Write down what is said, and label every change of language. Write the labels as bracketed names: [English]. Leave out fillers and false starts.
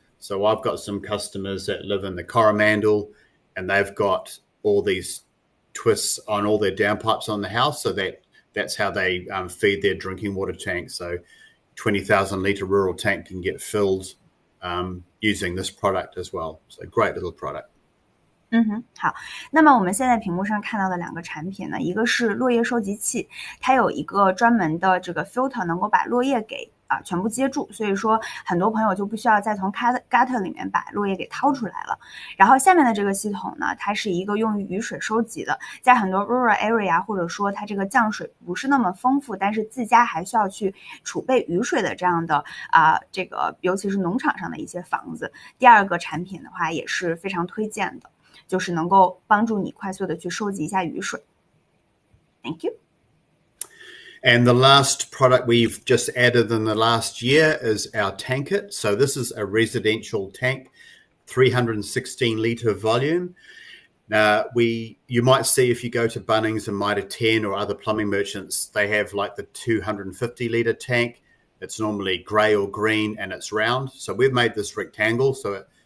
[English] So I've got some customers that live in the Coromandel, and they've got all these twists on all their downpipes on the house. So that's how they feed their drinking water tank. So 20,000 litre rural tank can get filled using this product as well. So great little product. [Chinese] 好，那么我们现在屏幕上看到的两个产品呢，一个是落叶收集器，它有一个专门的这个 filter 能够把落叶给全部接住，所以说很多朋友就不需要再从 gutter 里面把落叶给掏出来了。然后下面的这个系统呢，它是一个用于雨水收集的，在很多 [English] rural area [Chinese] 或者说它这个降水不是那么丰富，但是自家还需要去储备雨水的这样的这个尤其是农场上的一些房子。第二个产品的话也是非常推荐的，就是能够帮助你快速的去收集一下雨水。 [English] Thank you. And the last product we've just added in the last year is our Tankit. So this is a residential tank, 316 litre volume. You might see if you go to Bunnings and Mitre 10 or other plumbing merchants, they have like the 250 litre tank. It's normally grey or green and it's round. So we've made this rectangle, so